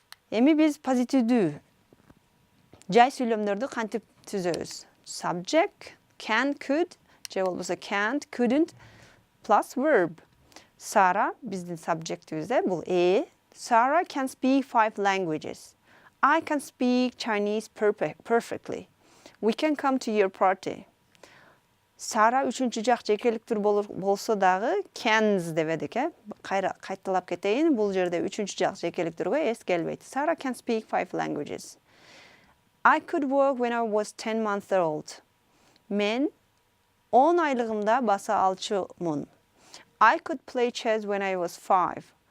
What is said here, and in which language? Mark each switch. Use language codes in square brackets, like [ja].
[ky] Эми биз позитивдүү жай сүйлөмдөрдү кантип түзөбүз? Subject, [en] Can, could, [ky] же болбосо [en] can't, couldn't plus verb. Sara [ky] биздин subject'ибизде бул [en] Sarah can speak 5 languages. I can speak Chinese perfectly. We can come to your party. [ky] Sara üçüncü жак жекеликтер болсо дагы cans дебедик, кайталап кетейин. Бул жерде üçüncü жак жекеликтерге эс келбейт. [en] Sarah can speak 5 languages. I could work when I was 10 months old. [ky] Мен 10 айлыгымда баса алчумун. [en] I could play chess when I was 5.